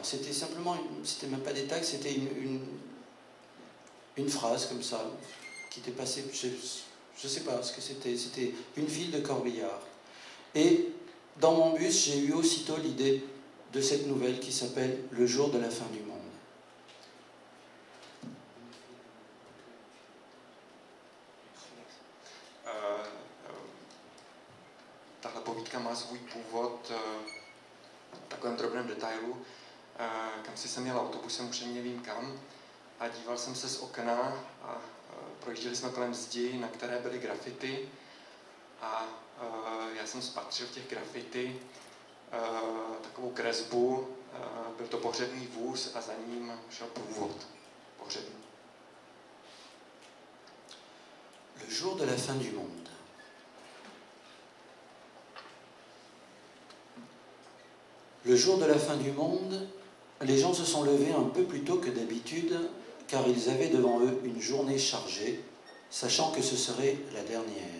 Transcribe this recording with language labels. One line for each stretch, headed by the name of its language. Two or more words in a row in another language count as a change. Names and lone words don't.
French: C'était simplement, c'était même pas des tags, c'était une phrase comme ça qui était passée, je ne sais pas ce que c'était une file de corbillard. Et dans mon bus, j'ai eu aussitôt l'idée de cette nouvelle qui s'appelle « Le jour de la fin du monde ».
Czech: Tahle povídka má svůj původ v takovém drobném detailu. Kam si jsem jel autobusem, už ani nevím kam. a díval jsem se z okna a projížděli jsme kolem zdi, na které byly grafity a já jsem spatřil v těch grafity takovou kresbu, byl to pohřební vůz a za ním šel průvod pohřební.
French: Le jour de la fin du monde. Le jour de la fin du monde, les gens se sont levés un peu plus tôt que d'habitude car ils avaient devant eux une journée chargée, sachant que ce serait la dernière.